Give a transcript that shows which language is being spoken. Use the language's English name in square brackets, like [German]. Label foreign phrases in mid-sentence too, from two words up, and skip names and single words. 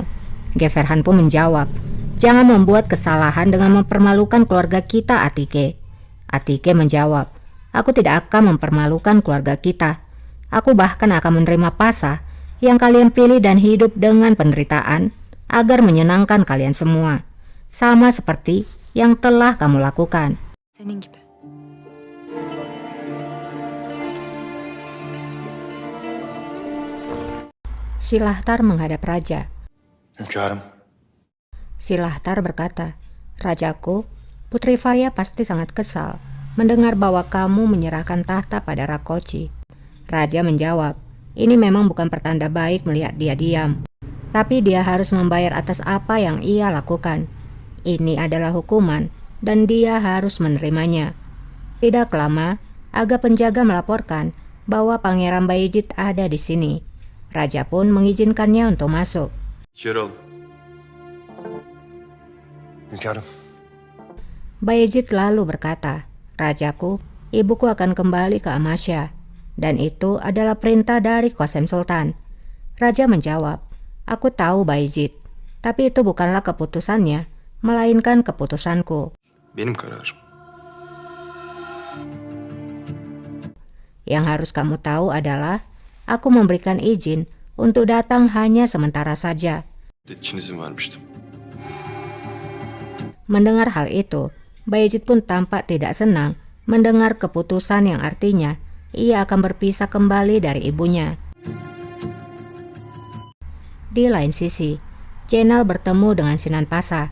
[Indonesian] Geverhan pun menjawab, jangan membuat kesalahan dengan mempermalukan keluarga kita Atike. Atike menjawab, aku tidak akan mempermalukan keluarga kita. Aku bahkan akan menerima Pasa yang kalian pilih dan hidup dengan penderitaan agar menyenangkan kalian semua. Sama seperti yang telah kamu lakukan. [Turkish] Senin gibi. [Indonesian] Silahtar menghadap raja. Hünkârım, Silahtar berkata, rajaku, Putri Varia pasti sangat kesal mendengar bahwa kamu menyerahkan tahta pada Rakoci. Raja menjawab, ini memang bukan pertanda baik melihat dia diam. Tapi dia harus membayar atas apa yang ia lakukan. Ini adalah hukuman dan dia harus menerimanya. Tidak lama, Aga penjaga melaporkan bahwa Pangeran Bayezid ada di sini. Raja pun mengizinkannya untuk masuk. [Turkish] İçeri alın. hünkârım. [Indonesian] Bayezid lalu berkata, rajaku, ibuku akan kembali ke Amasya. Dan itu adalah perintah dari Qasem Sultan. Raja menjawab, aku tahu Bayezid, tapi itu bukanlah keputusannya, melainkan keputusanku. [Turkish] Benim kararım. [Indonesian] Yang harus kamu tahu adalah, aku memberikan izin untuk datang hanya sementara saja. [Turkish] İçin izin vermiştim. [Indonesian] Mendengar hal itu, Bayezid pun tampak tidak senang mendengar keputusan yang artinya ia akan berpisah kembali dari ibunya. Di lain sisi, Jenal bertemu dengan Sinan Pasa.